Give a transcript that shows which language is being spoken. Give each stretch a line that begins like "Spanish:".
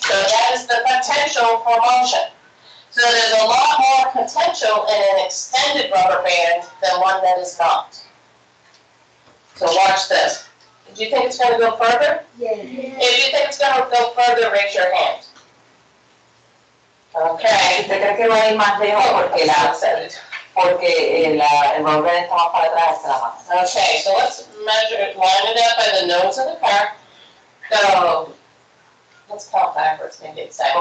English: So that is the potential for motion. So there's a lot more potential in an extended rubber band than one that is not. So watch this. Do you think it's going to go further? Yeah. If you think it's going to go further, raise your hand. Okay.
Spanish: ¿Usted cree que va a ir más lejos porque el rubber band está más para atrás de la mano?
English: Okay, so let's measure it, line it up by the nose of the car. So, let's count backwards, maybe it's second.